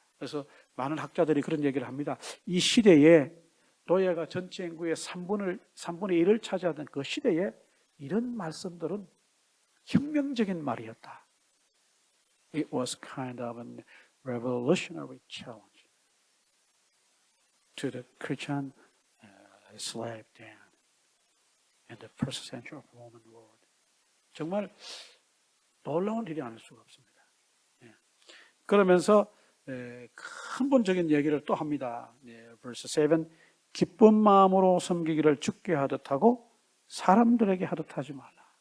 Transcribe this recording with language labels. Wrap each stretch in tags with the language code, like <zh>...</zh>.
<ko>그래서 많은 학자들이 그런 얘기를 합니다. 이 시대에 노예가 전체 인구의 3분의 1을 차지하던 그 시대에 이런 말씀들은 혁명적인 말이었다.</ko> <en>It was kind of a revolutionary challenge to the Christian slave then in the first century of Roman world.</en> <ko>정말 놀라운 일이 아닐 수가 없습니다. 그러면서 근본적인 얘기를 또 합니다. verse 7, 기쁜 마음으로 섬기기를 주께 하듯 하고 사람들에게 하듯 하지 말라.</ko>